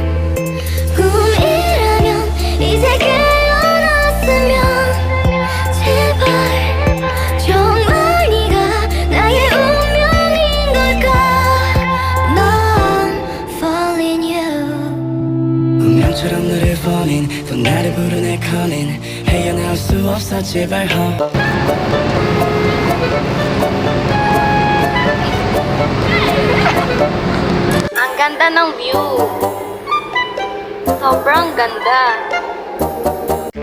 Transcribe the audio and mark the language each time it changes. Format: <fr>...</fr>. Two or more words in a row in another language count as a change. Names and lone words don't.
<ko>꿈이라면 이제 깨어났으면 제발 정말 네가 나의 운명인 걸까 넌</ko> <en>falling you</en> <ko>운명처럼 너를 falling 또 나를 부르네 calling 헤어나올 수 없어 제발</ko> <tl>Ang ganda ng view. Sobrang ganda.</tl>